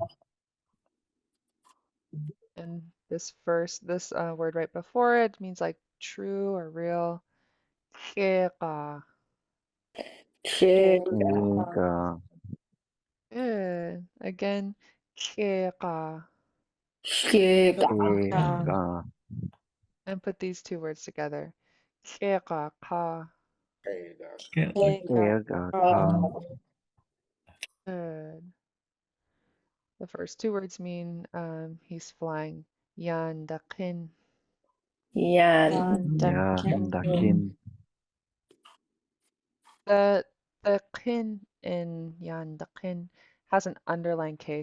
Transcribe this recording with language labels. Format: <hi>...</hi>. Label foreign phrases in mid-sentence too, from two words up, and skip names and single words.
<en>And this word right before it means like true or real. Ka. Ega. Good. Again. Ka. Ega. And put these two words together. Ka. Ega. Ka. Good. The first two words mean he's flying. Yandakin. Yandakin. The kin in yandakin has an underlined K.</en>